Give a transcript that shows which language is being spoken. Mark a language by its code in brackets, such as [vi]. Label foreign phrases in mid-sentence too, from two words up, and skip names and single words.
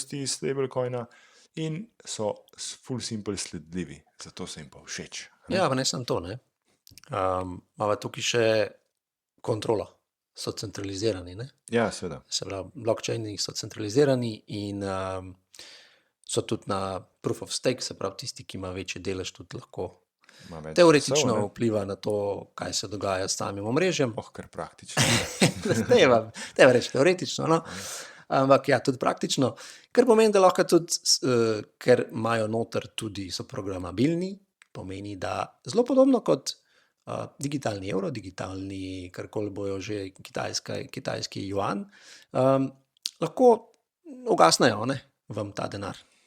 [sl] gosti stablecoina, in so [en] full simple [sl] sledljivi. Zato so jim pa všeč. Ne? Ja, pa ne samo to, ne. Imamo tukaj še kontrolo, so centralizirani, ne. Ja, seveda. Se pravi, blockchaini so centralizirani in so tudi na [en] proof of stake, [sl] se pravi, tisti, ki ima večji delež, tudi lahko Ima več teoretično glasov, ne? vpliva na to, kaj se dogaja s samim omrežjem. Kar praktično. Treba reči teoretično, no. Ampak ja, tudi praktično, kar pomeni, da lahko tudi, ker imajo noter tudi, so programabilni, pomeni, da zelo podobno kot digitalni evro, digitalni, karkoli bojo že, kitajski juan, lahko ugasnejo, ne, vam ta denar.